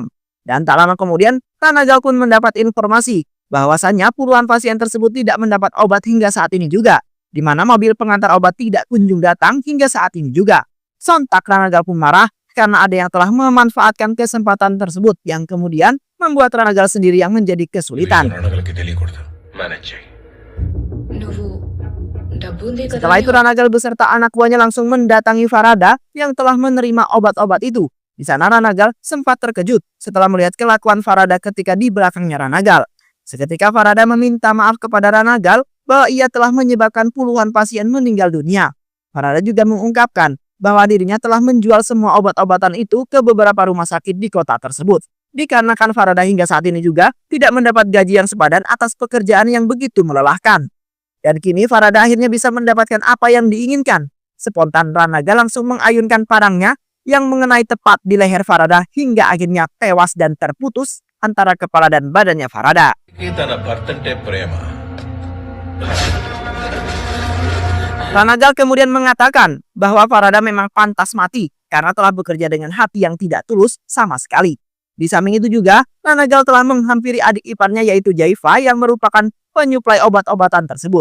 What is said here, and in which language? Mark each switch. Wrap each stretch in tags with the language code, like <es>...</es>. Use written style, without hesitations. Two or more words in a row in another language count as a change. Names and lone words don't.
<id>Dan tak lama kemudian Ranagal pun mendapat informasi bahwasannya puluhan pasien tersebut tidak mendapat obat hingga saat ini juga, di mana mobil pengantar obat tidak kunjung datang hingga saat ini juga. Sontak Ranagal pun marah karena ada yang telah memanfaatkan kesempatan tersebut yang kemudian membuat Ranagal sendiri yang menjadi kesulitan.</id> <te>రణగల్కి తెలియకూడదు మేనేజ్ చేయి నువ్వు డబ్బు ఉంది కదా</te> <id>Setelah itu Ranagal beserta anak buahnya langsung mendatangi Farada yang telah menerima obat-obat itu. Di sana Ranagal sempat terkejut setelah melihat kelakuan Farada ketika di belakangnya Ranagal. Seketika Farada meminta maaf kepada Ranagal bahwa ia telah menyebabkan puluhan pasien meninggal dunia. Farada juga mengungkapkan bahwa dirinya telah menjual semua obat-obatan itu ke beberapa rumah sakit di kota tersebut. Dikarenakan Farada hingga saat ini juga tidak mendapat gaji yang sepadan atas pekerjaan yang begitu melelahkan. Dan kini Farada akhirnya bisa mendapatkan apa yang diinginkan. Spontan Ranagal langsung mengayunkan parangnya yang mengenai tepat di leher Farada hingga akhirnya tewas dan terputus antara kepala dan badannya Farada.</id> <te>ఈ తన భర్తంటే ప్రేమ</te> <id>Ranagal kemudian mengatakan bahwa Farada memang pantas mati karena telah bekerja dengan hati yang tidak tulus sama sekali. Di samping itu juga, Ranagal telah menghampiri adik iparnya yaitu Jaifa yang merupakan penyuplai obat-obatan tersebut.</id>